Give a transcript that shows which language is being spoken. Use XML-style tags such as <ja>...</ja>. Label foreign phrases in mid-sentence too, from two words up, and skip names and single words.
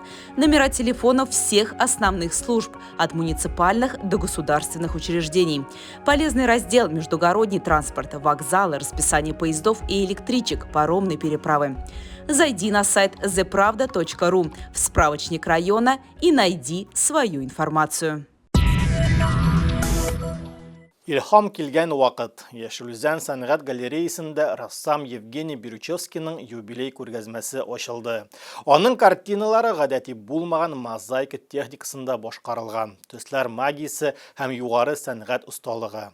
<ru>Номера телефонов всех основных служб, от муниципальных до государственных учреждений. Полезный раздел «Междугородний транспорт», вокзалы, расписание поездов и электричек, паромные переправы. Зайди на сайт thepravda.ru в справочник района и найди свою информацию.</ru> <tt>Илһам килгән вакыт. Яшел-Үзән сәнгать галереясында рассам Евгений Бирючевскийның юбилей күргәзмәсе ачылды. Аның картиналары гадәти булмаган мозаика техникасында башкарылган. Төсләр магиясе һәм югары сәнгать усталыгы.</tt>